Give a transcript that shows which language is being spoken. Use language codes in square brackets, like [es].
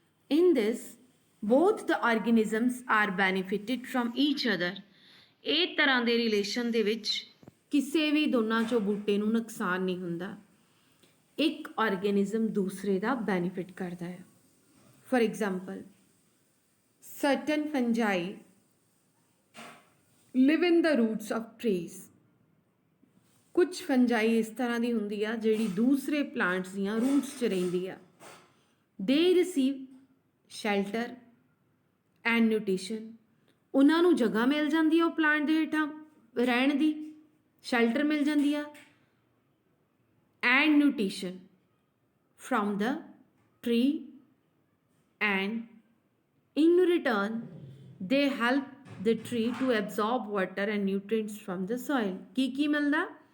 [en] In this both the organisms are benefited from each other। [pa] ਇਹ ਤਰ੍ਹਾਂ ਦੇ relation ਦੇ ਵਿੱਚ ਕਿਸੇ ਵੀ ਦੋਨਾਂ ਚੋਂ ਬੂਟੇ ਨੂੰ ਨੁਕਸਾਨ ਨਹੀਂ ਹੁੰਦਾ, ਇੱਕ ਆਰਗੇਨਿਜ਼ਮ ਦੂਸਰੇ ਦਾ ਬੈਨੀਫਿਟ ਕਰਦਾ ਹੈ। [en] For example certain fungi live in the roots of trees। [pa] ਕੁਝ ਫੰਜਾਈ ਇਸ ਤਰ੍ਹਾਂ ਦੀ ਹੁੰਦੀ ਆ ਜਿਹੜੀ ਦੂਸਰੇ ਪਲਾਂਟਸ ਦੀਆਂ ਰੂਟਸ 'ਚ ਰਹਿੰਦੀ ਆ। [en] They receive shelter and nutrition. [pa] ਉਹਨਾਂ ਨੂੰ ਜਗ੍ਹਾ ਮਿਲ ਜਾਂਦੀ ਆ [en] ਉਹ ਪਲਾਂਟ ਦੇ ਹੇਠਾਂ ਰਹਿਣ ਦੀ, ਸ਼ੈਲਟਰ ਮਿਲ ਜਾਂਦੀ ਆ, and nutrition from the tree, and in return they help the tree to absorb water and nutrients from the soil। [pa] ਕੀ ਮਿਲਦਾ?